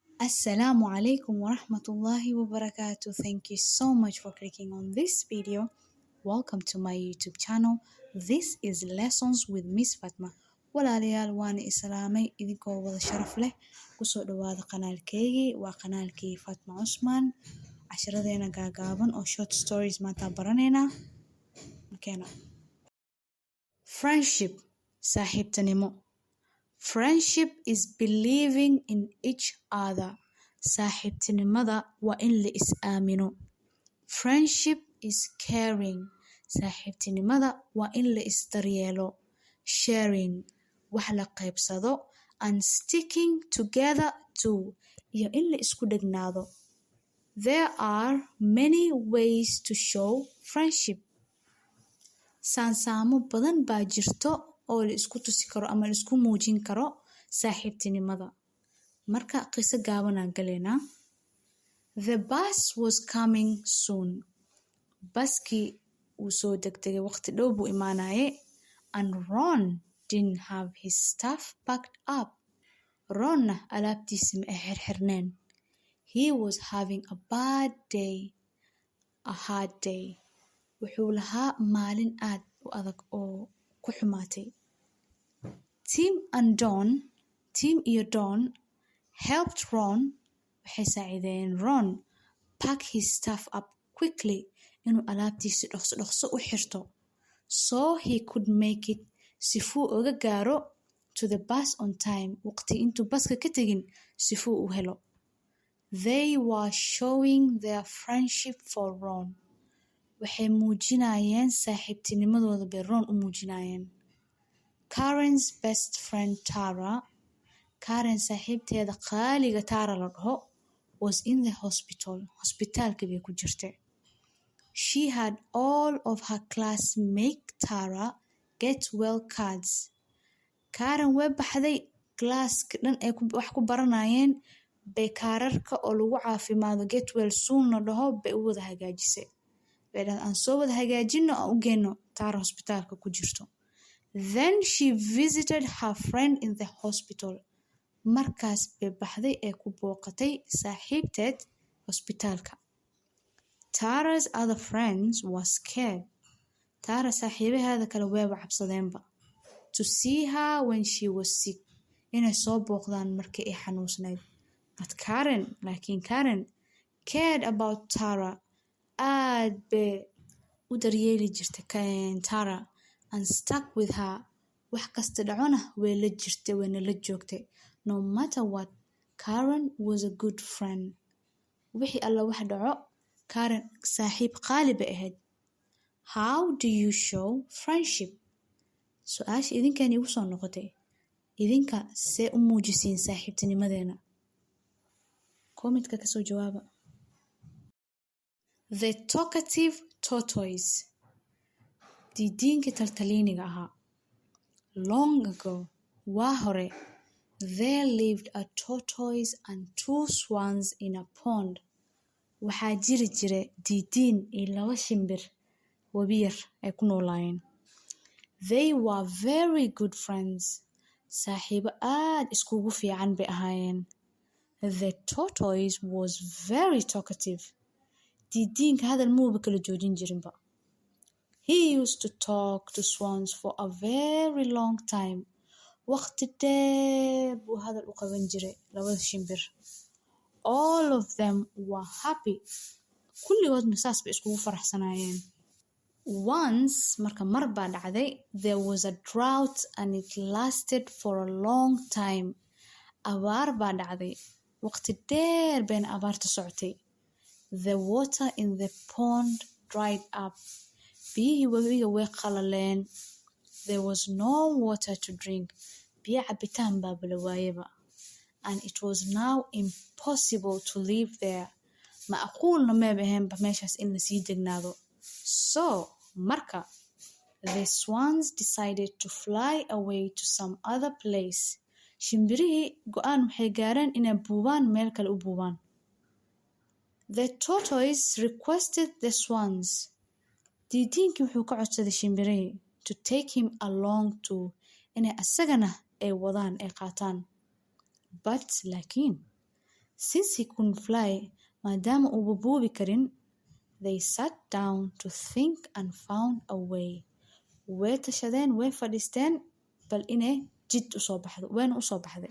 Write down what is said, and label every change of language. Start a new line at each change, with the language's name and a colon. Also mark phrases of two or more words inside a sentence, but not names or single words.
Arabic: السلام عليكم ورحمة الله وبركاته.
English: Thank you so much for clicking on this video. Welcome to my YouTube channel. This is Lessons with Miss Fatma.
Somali: Walaalayaal waan islaamay idinkoo wada sharaf leh kusoo dhawaada qanaalkeygii waa qanaalkii Fatma Usman cashiradeena gaagaaban oo
English: short stories
Somali: maanta baraneynaa markeena friendship saaxiibtanimo.
English: Friendship is believing in each other.
Somali: Saaxiibtinimada waa in la is aamino.
English: Friendship is caring.
Somali: Saaxiibtinimada waa in la is daryeelo.
English: Sharing
Somali: wax la qaybsado
English: and sticking together too.
Somali: Iyo in la isku dhegnaado.
English: There are many ways to show friendship.
Somali: Saansaamo badan baa jirto oo la isku tusi karo ama la isku muujin karo saaxiibtinimada. Marka qiso gaaban aan galeynaa.
English: The bus was coming soon.
Somali: Baskii uu soo degdegay waqti dhow buu imaanaye
English: and Ron didn't have his stuff packed up.
Somali: Ronna alaabtiisi ma xirxirneen.
English: He was having a bad day. A hard day.
Somali: Wuxuu lahaa maalin aad u adag oo ku xumaatay.
English: Tim iyo Don helped Ron.
Somali: Waxay saacideen Ron
English: pack his stuff up quickly
Somali: inuu alaabtiisi dhaqso u xirto
English: so he could make it
Somali: sifuu uga gaaro
English: to the bus on time
Somali: waqti intuu baska ka tegin sifuu u helo.
English: They were showing their friendship for Ron.
Somali: Waxay muujinayeen saaxiibtinimadooda bay Ron u muujinayeen.
English: Karen's best friend Tara.
Somali: Karen saaxiibteeda qaaliga Tara la dhaho
English: was in the hospital.
Somali: Hospitaalka bay ku jirtay.
English: She had all of her class make Tara get well cards.
Somali: Karen way baxday classka dhan ay wax ku baranayeen bay kaararka oo lagu caafimaado
English: get well soon
Somali: la dhaho bay u wada hagaajisay. Aan soo wada hagaajino aan u geeno Tara hospitaalka ku jirto.
English: Then she visited her friend in the hospital.
Somali: Markaas bay baxday ee ku booqatay saaxiibteed hospitaalka.
English: Tara's other friends were scared.
Somali: Tara saaxiibaheeda kale wayba cabsadeenba.
English: To see her when she was sick.
Somali: Inay soo booqdaan markii ay xanuunsanayd.
English: But Karen cared about Tara.
Somali: Aad bay u daryeeli jirtay Tara
English: and stuck with her.
Somali: Wax kasta dhacona way la jirtay wayna la joogtay.
English: No matter what, Karen was a good friend.
Somali: Wixii alla wax dhaco, Karen saaxiib qaali bay ahayd.
English: How do you show friendship?
Somali: Su'aasha idinkan igu soo noqotay. Idinka see u muujisiin saaxiibtinimadeena? Comment-ka ka soo jawaaba.
English: The talkative tortoise.
Somali: Didiinka taltaliiniga ahaa.
English: Long ago,
Somali: waa hore,
English: there lived a tortoise and two swans in a pond.
Somali: Waxaa jiri jiray didiin iyo laba shimbir wabi yar ay ku noolaayeen.
English: They were very good friends.
Somali: Saaxiibo aad iskugu fiican bay ahaayeen.
English: The tortoise was very talkative.
Somali: Didiinka hadal muuba kala joojin jirinba.
English: He used to talk to swans for a very long time.
Somali: Waqti dheer buu hadal u qaban jiray labada shimbir.
English: All of them were happy.
Somali: Kulligoodna saas bay iskugu faraxsanaayeen. Once, marka mar baa dhacday,
English: there was a drought and it lasted for a long time.
Somali: Abaar baa dhacday. Waqti dheer bayna abaarta socotay.
English: The water in the pond dried up.
Somali: Biyihii wabiga way qalaleen.
English: There was no water to drink.
Somali: Biyo cabitaan baa bala waayeba.
English: And it was now impossible to live there.
Somali: Macquulna meeba ahaynba meeshaas in la sii degnaado. So, marka,
English: the swans decided to fly away to some other place.
Somali: Shimbirihii go'aan waxay gaareen inay buubaan meel kale u buubaan.
English: The tortoise requested the swans.
Somali: Didiinkii wuxuu ka codsaday shimbirihii
English: to take him along too.
Somali: Inay asagana ay wadaan ay qaataan.
English: But laakiin Since he couldn't fly,
Somali: maadaama uu buubi karin,
English: they sat down to think and found a way.
Somali: Way tashadeen, way fadhiisteen, bal inay jid usoo baxdo, wayna usoo baxday.